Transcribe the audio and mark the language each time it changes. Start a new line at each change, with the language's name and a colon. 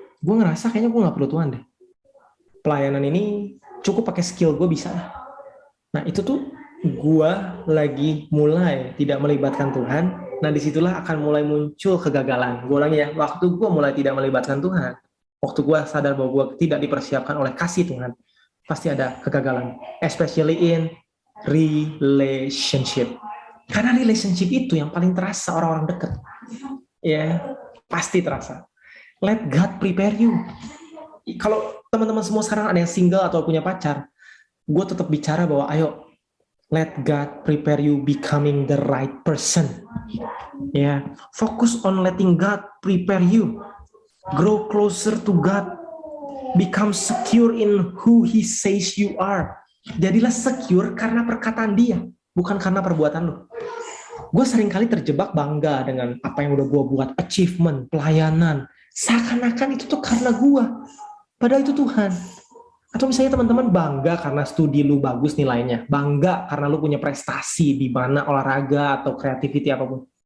Indonesian: Gue ngerasa kayaknya gue nggak perlu Tuhan deh. Pelayanan ini cukup pakai skill gue bisa. Nah itu tuh gue lagi mulai tidak melibatkan Tuhan. Nah disitulah akan mulai muncul kegagalan. Gue ulangi ya, waktu gue mulai tidak melibatkan Tuhan, waktu gue sadar bahwa gue tidak dipersiapkan oleh kasih Tuhan, pasti ada kegagalan.
English: Especially in relationship.
Indonesian: Karena relationship itu yang paling terasa orang-orang dekat. Ya, pasti terasa.
English: Let God prepare you.
Indonesian: Kalau teman-teman semua sekarang ada yang single atau punya pacar, gue tetap bicara bahwa ayo,
English: let God prepare you becoming the right person.
Indonesian: Ya, fokus
English: on letting God prepare you. Grow closer to God. Become secure in who He says you are.
Indonesian: Jadilah secure karena perkataan Dia, bukan karena perbuatan lu. Gue seringkali terjebak bangga dengan apa yang udah gue buat, achievement, pelayanan. Seakan-akan itu tuh karena gue, padahal itu Tuhan. Atau misalnya teman-teman bangga karena studi lu bagus nilainya, bangga karena lu punya prestasi di mana olahraga atau creativity apapun.